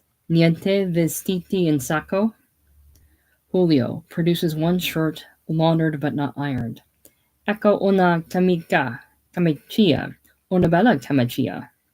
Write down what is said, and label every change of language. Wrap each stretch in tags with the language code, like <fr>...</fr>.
<it>Niente vestiti in sacco?</it> <en>Julio produces one shirt, laundered but not ironed.</en> <it>Ecco una camicia, una bella camicia.</it>